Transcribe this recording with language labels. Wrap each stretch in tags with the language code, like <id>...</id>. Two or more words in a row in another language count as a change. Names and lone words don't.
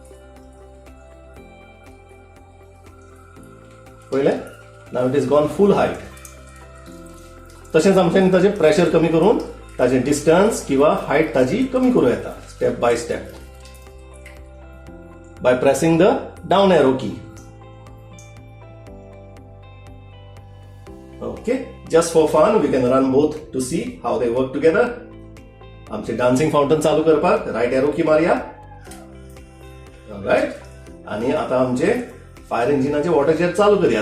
<en>पळयलें, now it is gone full height.</en> <kok>तशेंच आमच्यांनी ताजें प्रेशर कमी करून ताजें डिस्टन्स किंवा हायट ताजी कमी करूं येता</kok> <en>step by step by pressing the down arrow key. Okay, just for fun we can run both to see how they work together.</en> <kok>आमचे</kok> <en>dancing fountain</en> <kok>चालू करपाक</kok> <en>right arrow key</en> <kok>मारया.</kok> <mr>राइट, आणि आता आमचे फायर इंजिनाचे</mr> <en>water jet</en> <mr>चालू करूया.</mr>